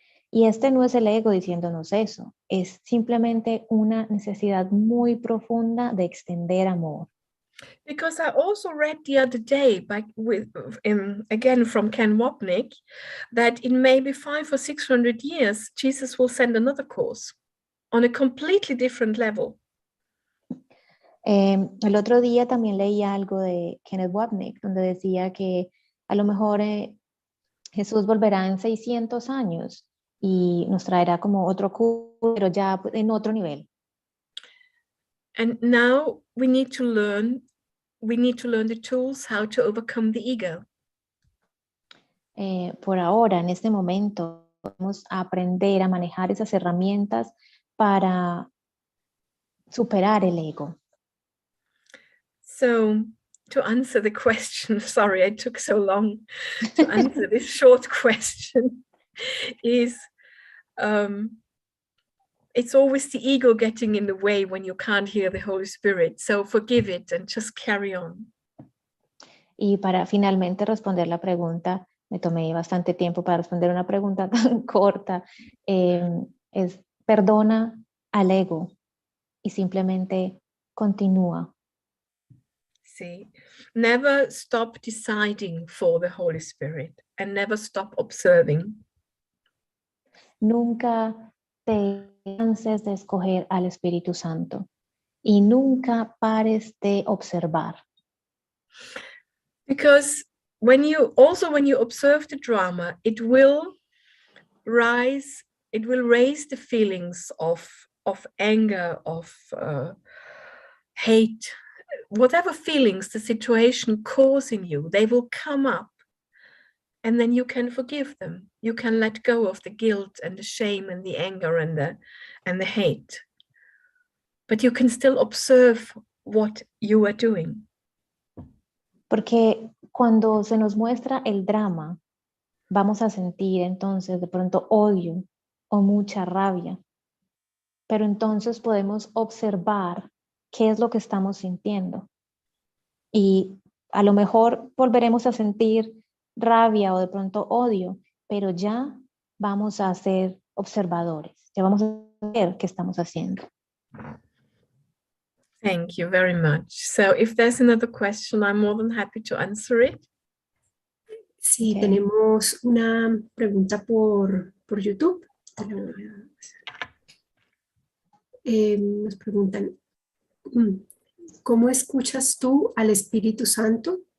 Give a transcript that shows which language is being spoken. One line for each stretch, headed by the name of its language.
Spanish: Y este no es el ego diciéndonos eso, es simplemente una necesidad muy profunda de extender amor.
English: Because I also read the other day again from Ken Wapnick that in maybe 500 or 600 years, Jesus will send another course on a completely different level.
Spanish: El otro día también leí algo de Kenneth Wapnick, donde decía que a lo mejor Jesús volverá en 600 años y nos traerá como otro curso, pero ya en otro nivel.
English: And now we need to learn the tools how to overcome the ego.
Spanish: Por ahora, en este momento, vamos a aprender a manejar esas herramientas para superar el ego.
English: So to answer the question, sorry, I took so long to answer this short question, is it's always the ego getting in the way when you can't hear the Holy Spirit. So forgive it and just carry on.
Spanish: Y para finalmente responder la pregunta, me tomé bastante tiempo para responder una pregunta tan corta, es perdona al ego y simplemente continúa.
English: See, never stop deciding for the Holy Spirit and never stop observing.
Spanish: Nunca te canses de escoger al Espíritu Santo y nunca pares de observar.
English: Because when you observe the drama, it will raise the feelings of anger, of hate, whatever feelings the situation causing you, they will come up, and then you can forgive them. You can let go of the guilt and the shame and the anger and the hate. But you can still observe what you are doing.
Spanish: Porque cuando se nos muestra el drama, vamos a sentir entonces de pronto odio o mucha rabia. Pero entonces podemos observar qué es lo que estamos sintiendo. Y a lo mejor volveremos a sentir rabia o de pronto odio, pero ya vamos a ser observadores. Ya vamos a ver qué estamos haciendo.
English: Thank you very much. So if there's another question, I'm more than happy to answer it.
Spanish: Sí,
English: Okay.
Spanish: Tenemos una pregunta por YouTube. Nos preguntan, ¿cómo escuchas tú al Espíritu Santo?